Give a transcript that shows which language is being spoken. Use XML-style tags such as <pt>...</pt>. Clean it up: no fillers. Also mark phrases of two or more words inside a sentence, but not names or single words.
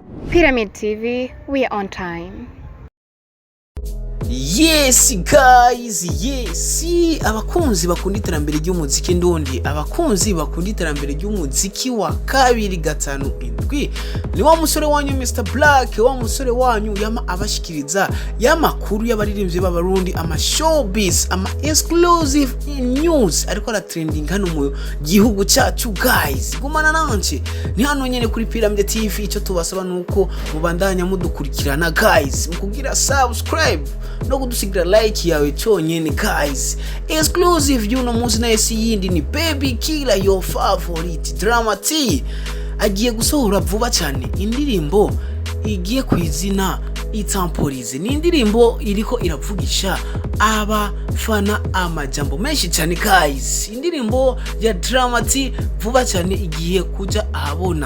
<en>Pyramid TV, we are on time. Yes guys, yes,</en> <rn>abakunzi bakunda iterambere ry'umuziki ndundi, abakunzi bakunda iterambere ry'umuziki wa 257 ni wa musore wanyu Mr Black, wa musore wanyu yama abashikiriza y'amakuru y'abaririmbyi b'abarundi, ama showbiz, ama</rn> <en>exclusive news</en> <rn>ariko ara trending hano mu gihugu cyacu. Guys, gumana nanje ni hano nyene kuri Pyramid TV. Icyo tubasaba nuko mubandanya mudukurikirana guys, mukubwira subscribe no kudusigira like yawe cyonyene guys. Exclusive y'uno munsi na yindi ni Baby Killer</rn> <en>your favorite</en> <rn>drama T agiye gusohora vuba cyane indirimbo igiye kwizina Tamporize. Ni indirimbo iriko iravugisha abafana amajambo menshi cyane guys. Indirimbo ya drama T vuba cyane igiye kuja ahabona.</rn>